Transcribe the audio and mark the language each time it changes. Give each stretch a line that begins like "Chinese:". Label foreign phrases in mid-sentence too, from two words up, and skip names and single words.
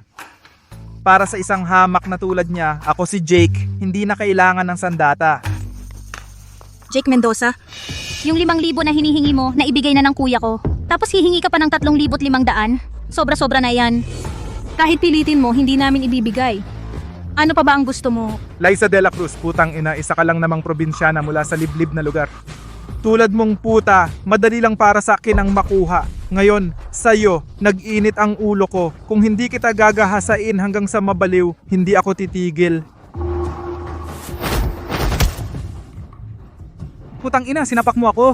Filipino: Para sa isang hamak na tulad niya, ako si Jake, hindi na kailangan ng sandata. Jake Mendoza, yung 5,000 na hinihingi mo, naibigay na ng kuya ko. Tapos hihingi ka pa ng 3,500. Sobra-sobra na yan. Kahit pilitin mo, hindi namin ibibigay. Ano pa ba ang gusto mo? Liza de la Cruz, putang ina, isa ka lang namang probinsyana mula sa liblib na lugar. Tulad mong puta, madali lang para sa akin ang makuha. Ngayon, sa'yo, nag-init ang ulo ko. Kung hindi kita gagahasain hanggang sa mabaliw, hindi ako titigil. Putang ina, sinapak mo ako.